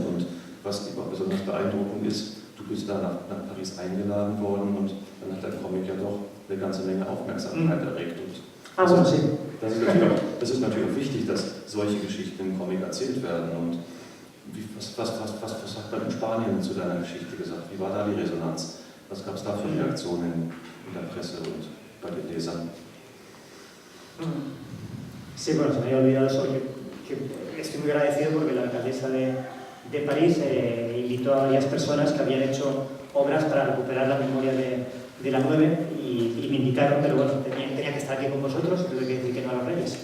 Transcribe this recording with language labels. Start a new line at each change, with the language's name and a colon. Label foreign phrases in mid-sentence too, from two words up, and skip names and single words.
German: Und was besonders beeindruckend ist, du bist da nach Paris eingeladen worden und dann hat der Comic ja doch eine ganze Menge Aufmerksamkeit erregt. Und das ist natürlich auch wichtig, dass solche Geschichten im Comic erzählt werden. Und was hat man in Spanien zu deiner Geschichte gesagt? Wie war da die Resonanz? Was gab es da für Reaktionen in der Presse und bei den Lesern?
Spanish: Sí, bueno, se me había olvidado eso. Que estoy muy agradecido porque la alcaldesa de París invitó a varias personas que habían hecho obras para recuperar la memoria de la 9 y me invitaron, pero bueno, tenía que estar aquí con vosotros, tuve que decir que no a los reyes.